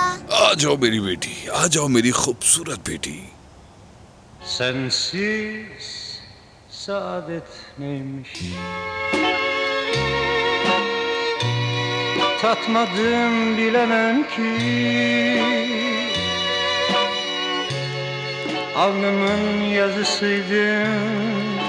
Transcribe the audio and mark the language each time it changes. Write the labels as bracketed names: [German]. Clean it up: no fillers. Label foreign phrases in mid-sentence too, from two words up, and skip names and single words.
[Hindi] आ जाओ मेरी बेटी, आ जाओ मेरी खूबसूरत बेटी। [Turkish] Sensiz saadet neymiş? Tatmadım bilemem ki. Alnımın yazısıydın.